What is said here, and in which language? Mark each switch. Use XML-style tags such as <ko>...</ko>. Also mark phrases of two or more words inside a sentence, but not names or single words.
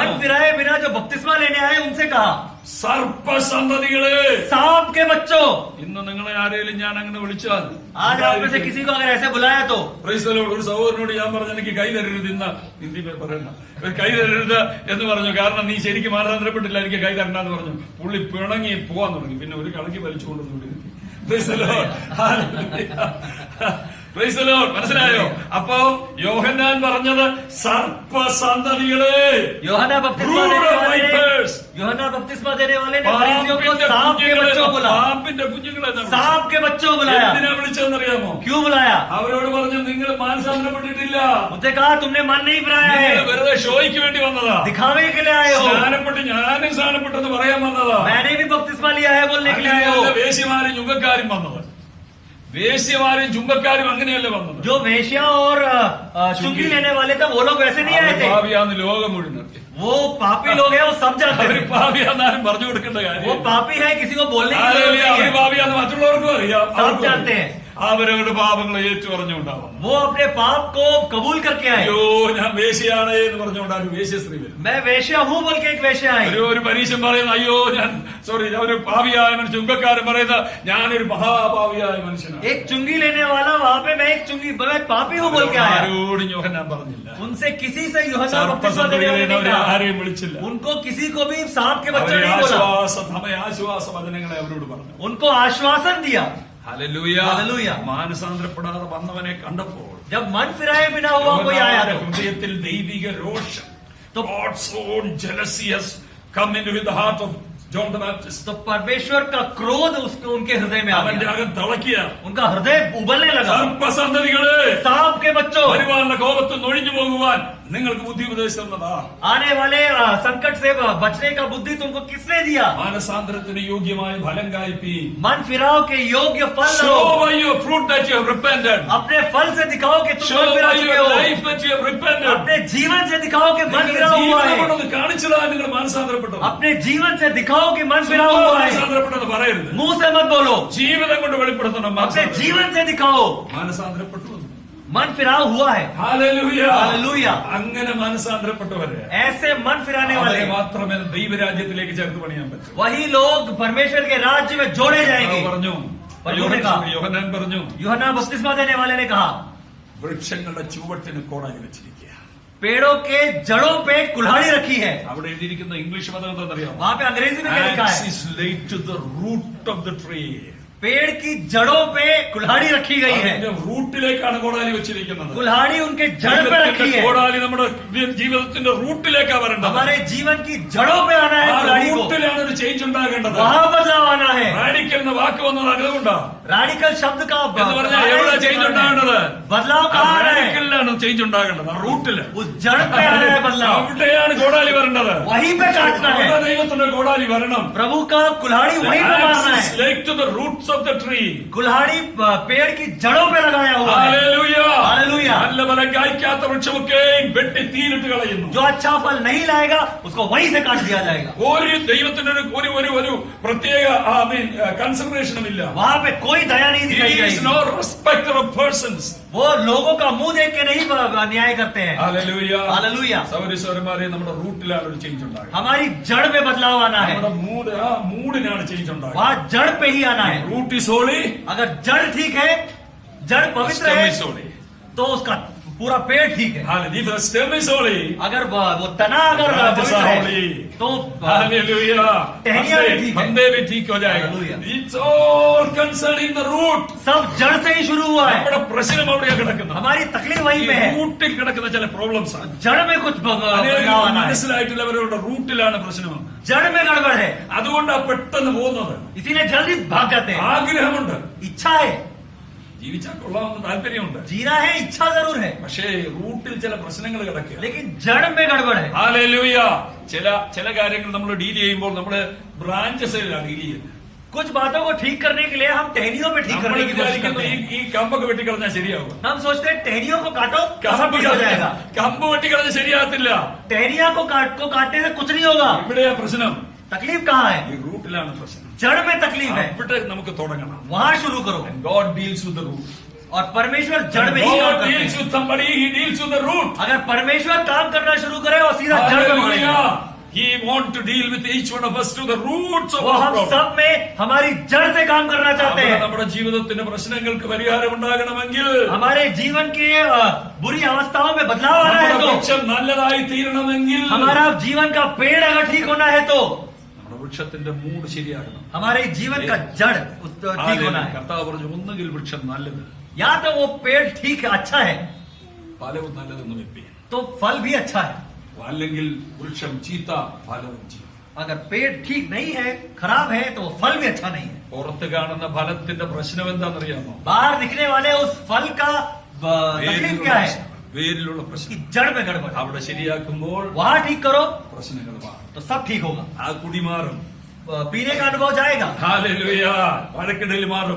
<hi>मन फिराए बिना जो बपतिस्मा लेने आए उनसे कहा,</hi> <ml>സർപ്പസന്തതികളെ,</ml> <hi>सांप के बच्चों।</hi> <ml>ഇന്ന് നിങ്ങളെ ആരെങ്കിലും ഞാൻ അങ്ങനെ വിളിച്ചാൽ,</ml> <hi>आज आप में से किसी को अगर ऐसे बुलाया तो</hi> <en>Praise the Lord.</en> <ml>ഒരു സഹോദരനോട് ഞാൻ പറഞ്ഞു, എനിക്ക് കൈ തരരുത്, ഇന്ന് ഹിന്ദി പറയണ്ട, കൈ തരരുത് എന്ന് പറഞ്ഞു. കാരണം നീ ശരിക്കും മാനസാന്തരപ്പെട്ടില്ല, എനിക്ക് കൈ തരണ്ടെന്ന് പറഞ്ഞു. പുള്ളി പിണങ്ങി പോവാൻ തുടങ്ങി. പിന്നെ ഒരു കണക്കി വലിച്ചുകൊണ്ടു.</ml> <en>Praise the Lord. Praise the Lord. മനസ്സിലായോ?</en> <ml>അപ്പോ യോഹന്നാൻ പറഞ്ഞത് സർപ്പസന്തതികളെ,</ml> <hi>യോഹന്നാ बपतिस्मा देने वाले ने फरीसियों को सांप के बच्चों बोला।</hi> <ml>പാമ്പിന്റെ കുഞ്ഞുങ്ങളെ</ml> <hi>सांप के बच्चों बुलाया।</hi> <ml>എന്തിനാ വിളിച്ചതെന്നറിയാമോ?</ml> <hi>क्यों बुलाया?</hi> <ml>അവരോട് പറഞ്ഞു, നിങ്ങൾ മാനസാന്തരപ്പെട്ടിട്ടില്ല,</ml> <hi>उनसे कहा तुमने मन नहीं फिराया है,</hi> <ml>നിങ്ങൾ വെറുതെ ഷോയ്ക്ക് വേണ്ടി വന്നതാ,</ml> <hi>दिखावे के लिए आए हो।</hi> <ml>സ്നാനപ്പെട്ട് ഞാനും സ്നാനപ്പെട്ടെന്ന് പറയാൻ വന്നതാ.</ml> <hi>मैंने भी बपतिस्मा लिया है बोलने के लिए आए हो।</hi> <ml>അങ്ങനെയല്ല വേശ്യമാരും ചുങ്കക്കാരും വന്നത്. വേശ്യമാരും ചുങ്കക്കാരും അങ്ങനെയല്ല വന്നത്.</ml> <hi>जो वेश्या और चुंगी लेने वाले थे वो लोग वैसे नहीं आए थे।</hi> <ml>പാപിയാന്ന് ലോകം മുഴുവൻ അറിയാം.</ml> <hi>वो पापी लोग हैं, वो सब जानते</hi> <ml>അവര്</ml> <hi>हैं।</hi> <ml>പാപിയാന്നാരും പറഞ്ഞു കൊടുക്കേണ്ട</ml> <hi>वो</hi> <ml>കാര്യം.</ml> <hi>पापी है, किसी को बोलने की जरूरत</hi> <ml>അവര്</ml> <hi>नहीं है।</hi> <ml>പാപിയാന്ന് മറ്റുള്ളവർക്കും അറിയാം.</ml> <hi>सब जानते हैं।</hi> <ml>അവരവരുടെ പാപങ്ങളെ ഏറ്റു പറഞ്ഞുകൊണ്ടാവും.</ml> <hi>वो अपने पाप को कबूल करके आए।</hi> <ml>അയ്യോ ഞാൻ വേശ്യയാണ് എന്ന് പറഞ്ഞുകൊണ്ടാണ് വേശ്യസ്ത്രീ വരും.</ml> <hi>मैं वेश्या हूँ बोल के एक वेश्या आई।</hi> <ml>ഒരു പരീശൻ പറയുന്നു, അയ്യോ ഞാൻ ഒരു പാപിയായ മനുഷ്യൻ. ചുങ്കക്കാരൻ പറയുന്ന ഞാനൊരു മഹാപാപിയായ മനുഷ്യനാണ്.</ml> <hi>एक चुंगी लेने वाला वहाँ पे मैं एक चुंगी मैं पापी हूँ बोल के आया।</hi> <ml>ആരോടും യോഹന്നാൻ പറഞ്ഞില്ല.</ml> <hi>उनसे किसी से यूहन्ना बपतिस्मा देने वाले ने</hi> <ml>അവരെ</ml> <hi>कहा।</hi> <ml>ആരെയും വിളിച്ചില്ല.</ml> <hi>उनको किसी को भी सांप के बच्चों</hi> <ml>അവരെ</ml> <hi>नहीं बोला।</hi> <ml>ആശ്വാസ വചനങ്ങളെ അവരോട് പറഞ്ഞു.</ml> <hi>उनको आश्वासन दिया।</hi> <ml>ഹല്ലേലൂയ. ഹല്ലേലൂയ. മാനസാന്തരപ്പെടാതെ വന്നവനെ കണ്ടപ്പോൾ</ml> <hi>जब मन फिराए बिना हुआ कोई आया तो</hi> <ml>ഹൃദയത്തിൽ ദൈവിക രോഷം,</ml> <en>God's own jealousy has come into the heart of John the Baptist.</en> <hi>तो परमेश्वर का क्रोध उसको उनके हृदय में आ</hi> <ml>അവന്റെ</ml> <hi>गया।</hi> <ml>അകം തിളക്കിയ</ml> <hi>उनका हृदय उबलने लगा।</hi> <ml>സർപ്പസന്തതികളെ,</ml> <hi>सांप के बच्चों,</hi> <ml>വരുവാനുള്ള കോപത്തിൽ ഒഴിഞ്ഞു പോകുവാൻ നിങ്ങൾക്ക് ബുദ്ധി ഉപദേശം തന്നതാ.</ml> <hi>आने वाले संकट से बचने का बुद्धि तुमको किसने दिया?</hi> <ml>മാനസാന്തരത്തിന് യോഗ്യമായ ഫലം കായ്പി.</ml> <hi>मन फिराओ के योग्य फल</hi> <en>Show</en> <hi>लो।</hi> <en>by your fruit that you have repented.</en> <hi>अपने फल से दिखाओ कि तुम</hi> <en>Show</en> <hi>मन फिरा</hi> <en>by</en> <hi>चुके</hi> <en>your</en> <hi>हो।</hi> <en>life that you have repented.</en> <hi>अपने जीवन से दिखाओ कि मन फिरा हुआ</hi> <ml>ജീവിതം</ml> <hi>है।</hi> <ml>കൊണ്ടൊന്ന് കാണിച്ചതാ നിങ്ങൾ മാനസാന്തരപ്പെട്ടത്.</ml> <hi>अपने जीवन से दिखाओ कि मन फिरा हुआ है।</hi> <ml>മാനസാന്തരപ്പെട്ടത് പറയരുത്.</ml> <hi>मुंह से मत बोलो,</hi> <ml>ജീവിതം കൊണ്ട് വെളിപ്പെടുത്തണം.</ml> <hi>अपने जीवन से दिखाओ</hi> <ml>മാനസാന്തരപ്പെട്ടു.</ml> <hi>मन फिराव हुआ है।</hi> <ml>ഹല്ലേലൂയ.</ml> <hi>हालेलुया।</hi> <ml>അങ്ങനെ മാനസാന്തരപ്പെട്ടവരെ</ml> <hi>ऐसे मन फिराने</hi> <ml>അവരെ</ml> <hi>वाले</hi> <ml>മാത്രമേ ദൈവരാജ്യത്തിലേക്ക് ചേർത്ത് പണിയാൻ പറ്റൂ.</ml> <hi>वही लोग परमेश्वर के राज्य में जोड़े जाएंगे।</hi> <ml>പറഞ്ഞു. പറഞ്ഞൂടെ കാ. യോഹന്നാൻ പറഞ്ഞു,</ml> <hi>यूहन्ना बपतिस्मा देने वाले ने कहा,</hi> <ml>വൃക്ഷങ്ങളുടെ ചുവട്ടിന് കോടാലി വെച്ചിരിക്കുക.</ml> <hi>पेड़ों के जड़ों पे कुल्हाड़ी रखी है।</hi> <ml>അവിടെ എഴുതിയിരിക്കുന്ന ഇംഗ്ലീഷ് പദം എന്താണെന്നറിയാമോ?</ml> <hi>वहां पे अंग्रेजी में क्या लिखा</hi> <en>Axe</en> <hi>है?</hi> <en>is laid to the root of the tree.</en> <hi>पेड़ की जड़ों पे कुल्हाड़ी रखी गई है।</hi> <ml>അതിന്റെ റൂട്ടിലേക്കാണ് കോടാലി വെച്ചിരിക്കുന്നത്.</ml> <hi>कुल्हाड़ी उनके जड़ पे रखी है।</hi> <ml>കോടാലി നമ്മുടെ ജീവിതത്തിന്റെ റൂട്ടിലേക്കാണ് വരേണ്ടത്.</ml> <hi>हमारे जीवन की जड़ों पे आना है</hi> <ml>ആ</ml> <hi>कुल्हाड़ी को।</hi> <ml>റൂട്ടിലാണ് ഒരു ചേഞ്ച് ഉണ്ടാകേണ്ടത്.</ml> <hi>वहां बदलाव आना है।</hi> <ml>റാഡിക്കൽ എന്ന വാക്ക് വന്നത് അതുകൊണ്ടാ.</ml> <hi>रैडिकल शब्द का</hi> <ml>എന്ന് പറഞ്ഞാൽ എവിടെ ചേഞ്ച് ഉണ്ടാകേണ്ടത്?</ml> <hi>बदलाव कहाँ आना है?</hi> <ml>റാഡിക്കലിലാണ് ചേഞ്ച് ഉണ്ടാകേണ്ടത്. ആ റൂട്ടില്</ml> <hi>उस जड़ पे आना है बदलाव।</hi> <ml>അവിടെയാണ് കോടാലി വരേണ്ടത്.</ml> <hi>वहीं पे काटना है।</hi> <ml>അവിടെ ദൈവത്തിന്റെ കോടാലി വരണം.</ml> <hi>प्रभु का कुल्हाड़ी वहीं पे मारना</hi> <en>Axe is</en> <hi>है।</hi> <en>laid to the roots of the tree.</en> <hi>कुल्हाड़ी पेड़ की जड़ों पे लगाया हुआ है।</hi> <ml>ഹല്ലേലൂയ.</ml> <hi>हालेलुया।</hi> <ml>നല്ല ഫലം കായ്ക്കാത്ത വൃക്ഷമൊക്കെ വെട്ടി തീയിലിട്ട് കളയുന്നു.</ml> <hi>जो अच्छा फल नहीं लाएगा उसको वहीं से काट दिया जाएगा।</hi> <ml>ഒരു ദൈവത്തിന്റെ ഒരു പ്രത്യേക കൺസിഡറേഷനും ഇല്ല.</ml> <hi>वहां पे कोई दया नहीं दिखाई</hi> <en>He is</en> <hi>जाएगी।</hi> <en>no respecter of persons.</en> <hi>वो लोगों का मुंह देख के नहीं न्याय करते हैं।</hi> <ml>ഹല്ലേലൂയ.</ml> <hi>हालेलुया।</hi> <ml>സൗരസ്വരന്മാരെ നമ്മുടെ റൂട്ടിലാണ് ഒരു ചേഞ്ച് ഉണ്ടാകുന്നത്.</ml> <hi>हमारी जड़ में बदलाव आना है।</hi> <ml>നമ്മുടെ മൂഡിനാണ് ചേഞ്ച് ഉണ്ടാകുന്നത്.</ml> <hi>वहाँ जड़ पे ही आना है।</hi> <en>root is holy,</en> <hi>अगर जड़ ठीक है, जड़ पवित्र</hi> <en>stem</en> <hi>है,</hi> <en>is holy.</en> <hi>तो उसका पूरा पेड़ ठीक है।</hi> <en>Hallelujah. If the stem is holy,</en> <hi>अगर वो तना अगर</hi> <en>branches</en> <hi>पवित्र</hi> <en>are</en> <hi>है</hi> <en>holy.</en> <hi>तो</hi> <en>Hallelujah.</en> <hi>टहनियाँ भी ठीक है। बंदे भी ठीक हो जाएगा.</hi> <en>Hallelujah. It's all concerning the root.</en> <hi>सब जड़ से ही शुरू हुआ है।</hi> <ml>നമ്മുടെ പ്രശ്നം അവിടെയാ കിടക്കുന്നത്.</ml> <hi>हमारी तकलीफ वहीं पे है।</hi> <ml>റൂട്ടിൽ കിടക്കുന്ന ചില പ്രോബ്ലംസ് ആണ്.</ml> <hi>जड़ में कुछ बदलाव आना है।</hi> <ml>മനസ്സിലായിട്ടുള്ളവരുടെ റൂട്ടിലാണ് പ്രശ്നം.</ml> <hi>जड़ में गड़बड़ है,</hi> <ml>അതുകൊണ്ടാ പെട്ടെന്ന് പോകുന്നത്.</ml> <hi>इसीलिए जल्दी भाग जाते हैं।</hi> <ml>ആഗ്രഹമുണ്ട്,</ml> <hi>इच्छा है,</hi> <ml>ജീവിച്ചാൽ കൊള്ളാമെന്ന് താല്പര്യമുണ്ട്.</ml> <hi>जीना है, इच्छा जरूर है,</hi> <ml>പക്ഷേ റൂട്ടിൽ ചില പ്രശ്നങ്ങൾ കിടക്കുക.</ml> <hi>लेकिन जड़ में गड़बड़ है।</hi> <ml>ഹല്ലേലൂയ. ചില കാര്യങ്ങൾ നമ്മൾ ഡീൽ ചെയ്യുമ്പോൾ നമ്മള് ബ്രാഞ്ചസിലാണ് ഡീൽ ചെയ്യുന്നത്.</ml> <hi>कुछ बातों को ठीक करने के लिए हम टहनियों पे ठीक</hi> <ml>നമ്മൾ</ml> <hi>करने की कोशिश</hi> <ml>വിചാരിക്കുന്നു</ml> <hi>करते हैं।</hi> <ml>ഈ കമ്പൊക്കെ വെട്ടിക്കളഞ്ഞാൽ ശരിയാവും.</ml> <hi>हम सोचते हैं टहनियों को काटो तो सब ठीक हो जाएगा।</hi> <ml>കമ്പ് വെട്ടിക്കളഞ്ഞാൽ ശരിയാകത്തില്ല.</ml> <hi>टहनिया को काटने से कुछ नहीं होगा।</hi> <ml>ഇവിടെയാ പ്രശ്നം.</ml> <hi>तकलीफ कहाँ है?</hi> <ml>ഈ റൂട്ടിലാണ് പ്രശ്നം.</ml> <hi>जड़ में तकलीफ है,</hi> <ml>ഇവിടെ നമുക്ക് തുടങ്ങണം.</ml> <hi>वहां शुरू करो।</hi> <en>God deals with the root.</en> <hi>और परमेश्वर जड़ में ही काम</hi> <en>God</en> <hi>करते</hi> <en>deals</en> <hi>हैं।</hi> <en>with somebody, He deals with the root.</en> <hi>अगर परमेश्वर काम करना शुरू करे और सीधा जड़ में मारेगा,</hi> <en>Hallelujah. He wants to deal with each one of us to the roots of</en> <hi>वो</hi> <en>our</en> <hi>हम</hi> <en>problem.</en> <hi>सब में हमारी जड़ से काम करना चाहते</hi> <ml>അവിടെ</ml> <hi>हैं।</hi> <ml>നമ്മുടെ ജീവിതത്തിന്റെ പ്രശ്നങ്ങൾക്ക് പരിഹാരം ഉണ്ടാകണമെങ്കിൽ</ml> <hi>हमारे जीवन के बुरी अवस्थाओं में बदलाव आना</hi> <ml>നമ്മുടെ</ml> <hi>है तो,</hi> <ml>വൃക്ഷം നല്ലതായി തീരണമെങ്കിൽ</ml> <hi>हमारा जीवन का पेड़ अगर ठीक होना है तो</hi> <ml>നമ്മുടെ വൃക്ഷത്തിന്റെ മൂട് ശരിയാകണം.</ml> <hi>हमारे जीवन का जड़ ठीक होना है।</hi> <ml>കർത്താവ് പറഞ്ഞു ഒന്നുകിൽ വൃക്ഷം നല്ലത്,</ml> <hi>या तो वो पेड़ ठीक है, अच्छा है,</hi> <ml>ഫലവും നല്ലതെന്ന് വെപ്പി,</ml> <hi>तो फल भी अच्छा है।</hi> <ml>അല്ലെങ്കിൽ വൃക്ഷം ചീത്ത, ഫലവും ചീത്ത.</ml> <hi>अगर पेड़ ठीक नहीं है, खराब है, तो वो फल भी अच्छा नहीं है।</hi> <ml>പുറത്ത് കാണുന്ന ഫലത്തിന്റെ പ്രശ്നം എന്താണെന്നറിയാമോ?</ml> <hi>बाहर दिखने वाले उस फल का तकलीफ क्या है</hi> <ml>വേരിലുള്ള</ml> <hi>कि</hi> <ml>പ്രശ്നം.</ml> <hi>जड़ में गड़बड़ है।</hi> <ml>അവിടെ ശരിയാക്കുമ്പോൾ</ml> <hi>वहां ठीक करो</hi> <ml>പ്രശ്നങ്ങൾ മാറും.</ml> <hi>तो सब ठीक होगा।</hi> <ml>ആ കുടി മാറും.</ml> <hi>पीने का अनुभव जाएगा,</hi> <ml>ഹല്ലേലൂയ. വഴക്കിടൽ മാറും.</ml>